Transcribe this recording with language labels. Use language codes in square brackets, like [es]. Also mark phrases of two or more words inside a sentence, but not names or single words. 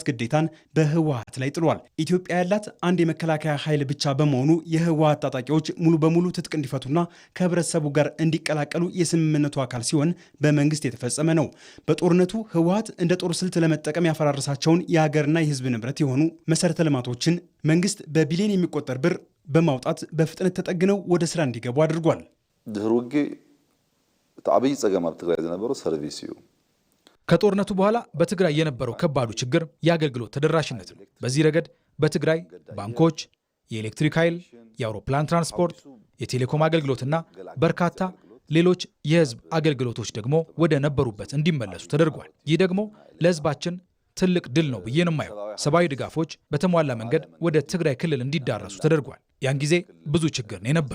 [am] ግዴታን በህወሓት ላይ ጥሏል። ኢትዮጵያ ያላት አንድ የመከላከያ ኃይል ብቻ በመሆኑ የህወሓት ታጣቂዎች ሙሉ በሙሉ ትጥቅ እንዲፈቱና ከህብረተሰቡ ጋር እንዲቀላቀሉ የስምምነቱ አካል ሲሆን በመንግስት የተፈጸመ ነው። በጦርነቱ ህወሓት እንደ ጦር ስልት ለመጠቀም ያፈራረሳቸውን የሀገርና የህዝብ ንብረት የሆኑ መሰረተ ልማቶችን መንግስት በቢሊዮን የሚቆጠር ብር በማውጣት በፍጥነት ተጠግነው ወደ ስራ እንዲገቡ አድርጓል። [ti] ድህረ ውግእ ተዓብይ ጸገም ኣብ ትግራይ ዝነበረው ሰርቪስ እዩ። [am] ከጦርነቱ በኋላ በትግራይ የነበረው ከባዱ ችግር የአገልግሎት ተደራሽነት ነው። በዚህ ረገድ በትግራይ ባንኮች፣ የኤሌክትሪክ ኃይል፣ የአውሮፕላን ትራንስፖርት፣ የቴሌኮም አገልግሎትና በርካታ ሌሎች የህዝብ አገልግሎቶች ደግሞ ወደ ነበሩበት እንዲመለሱ ተደርጓል። ይህ ደግሞ ለህዝባችን ትልቅ ድል ነው ብዬ ነው የማየው። ሰብአዊ ድጋፎች በተሟላ መንገድ ወደ ትግራይ ክልል እንዲዳረሱ ተደርጓል። ያን ጊዜ ብዙ ችግር ነው የነበረው።